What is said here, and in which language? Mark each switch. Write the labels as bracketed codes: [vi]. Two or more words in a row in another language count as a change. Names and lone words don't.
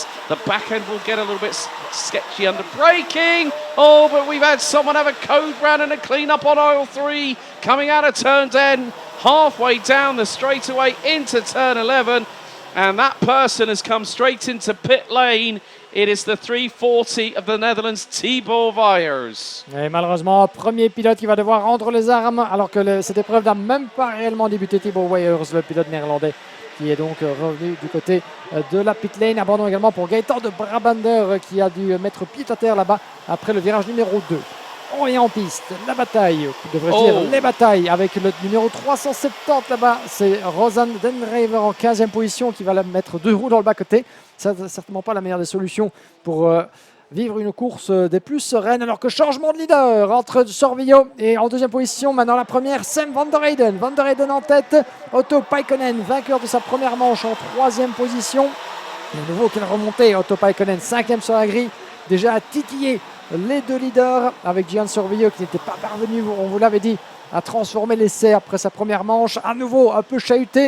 [en] The back end will get a little bit sketchy under braking. Oh, but we've had someone have a code round and a clean up on aisle 3 coming out of turn 10, halfway down the straightaway into turn 11. And that person has come straight into pit lane. It is the 340 of the Netherlands, Thibaut Weijers. [fr] Et malheureusement, premier pilote qui va devoir rendre les armes alors que cette épreuve n'a même pas réellement débuté. Thibaut Weijers, le pilote néerlandais, qui est donc revenu du côté de la [en] pit lane. [fr] Abandon également pour Gaëtan de Brabander qui a dû mettre pied à terre là-bas après le virage numéro 2. On est en piste, la bataille, devrais-je dire les batailles avec le numéro 370 là-bas. C'est Rosanne Denraver en 15e position qui va la mettre 2 roues dans le bas-côté. Ça n'est certainement pas la meilleure des solutions pour vivre une course des plus sereines. Alors que changement de leader entre Sorvillo et en 2e position. Maintenant la première, Sam van der Heyden. Van der Heyden en tête. Otto Paikkonen, vainqueur de sa première manche en 3e position. Et à nouveau quelle remontée. Otto Paikkonen, 5e sur la grille. Déjà à titiller les 2 leaders avec Gian Sorvillo qui n'était pas parvenu, on vous l'avait dit, à transformer l'essai après sa première manche. À nouveau un peu chahuté.